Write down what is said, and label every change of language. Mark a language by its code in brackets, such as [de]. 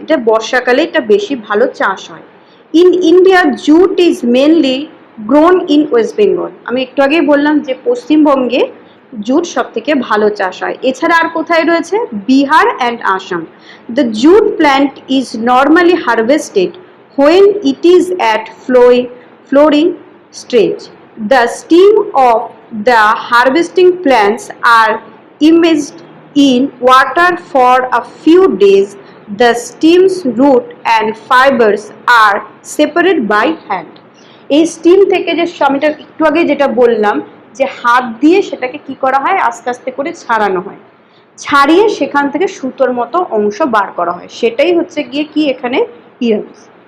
[bn] এটা বর্ষাকালে এটা বেশি ভালো চাষ হয়। [en] In India jute is mainly grown in West Bengal. [bn] আমি একটু আগেই বললাম যে পশ্চিমবঙ্গে জুট সব থেকে ভালো চাষ হয়। এছাড়া আর কোথায় রয়েছে, [en] Bihar and Assam. The jute plant is normally harvested when it is at flowering stage. The stem of the harvesting plants are immersed in water for a few days. The stem's root and fibers are separated by hand. [bn] এই steam থেকে যে আমি একটু আগে যেটা বললাম যে হাত দিয়ে সেটাকে কি করা হয়, আস্তে আস্তে করে ছাড়ানো হয়, ছাড়িয়ে সেখান থেকে সুতোর মতো অংশ বার করা হয়, সেটাই হচ্ছে গিয়ে কি এখানে ইয়ার্নস।